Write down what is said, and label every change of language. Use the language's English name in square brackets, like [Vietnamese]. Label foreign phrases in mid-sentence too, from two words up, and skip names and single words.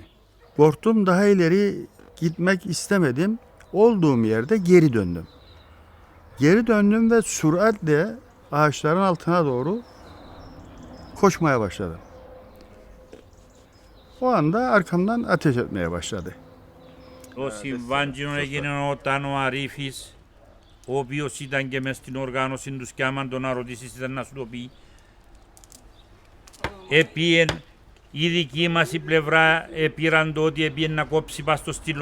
[Turkish] Korktum, daha ileri gitmek istemedim. Olduğum yerde geri döndüm. Geri döndüm ve süratle ağaçların altına doğru koşmaya başladım. O anda arkamdan ateş etmeye başladı. [Greek] Το συμβάντζινο έγινε όταν ο Αρίφης, ο οποίος ήταν και μες στην οργάνωση τους και άμα τον ρωτήσεις ήταν να σου το πει, επίεν η δική μας η πλευρά πήραν το ότι επίεν να κόψει πας στο στήλο.